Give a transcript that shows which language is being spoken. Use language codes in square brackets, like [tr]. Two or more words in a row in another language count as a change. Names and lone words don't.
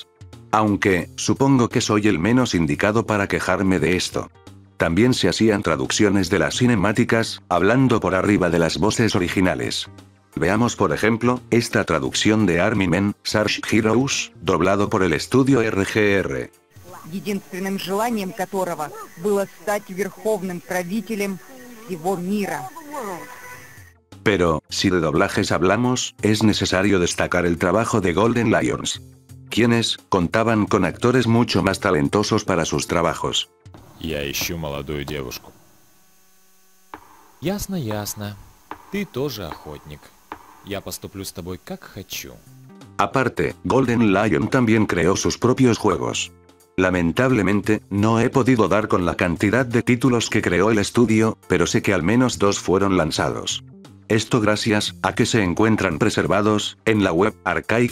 [es] Aunque, supongo que soy el menos indicado para quejarme de esto. También se hacían traducciones de las cinemáticas, hablando por arriba de las voces originales. Veamos por ejemplo, esta traducción de Army Men, Sarge Heroes, doblado por el estudio RGR. [ru] Единственным желанием которого было стать верховным правителем всего мира. [es] Pero, si de doblajes hablamos, es necesario destacar el trabajo de Golden Lions. Quienes, contaban con actores mucho más talentosos para sus trabajos. [ru] Я ищу молодую девушку. Ясно, ясно. Ты тоже охотник. Я поступлю с тобой как хочу. [es] Aparte, Golden Lion también creó sus propios juegos. Lamentablemente, no he podido dar con la cantidad de títulos que creó el estudio, pero sé que al menos 2 fueron lanzados. Esto gracias a que se encuentran preservados en la web archive.com.